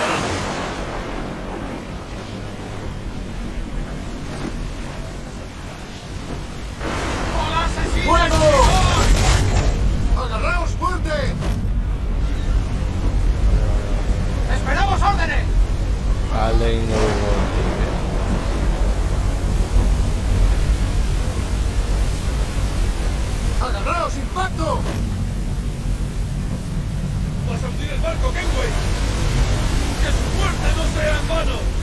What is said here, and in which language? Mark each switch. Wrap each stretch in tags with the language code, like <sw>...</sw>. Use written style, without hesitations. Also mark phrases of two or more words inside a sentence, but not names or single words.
<es>¡Hola, asesino! ¡Fuego! ¡Agarraos fuerte! ¡Esperamos órdenes!</es> <eu>Alde ingo dugu.</eu> <es>¡Agarraos, impacto! ¡Vas a hundir el barco, Kenway! ¡Que su muerte no sea en vano!</es>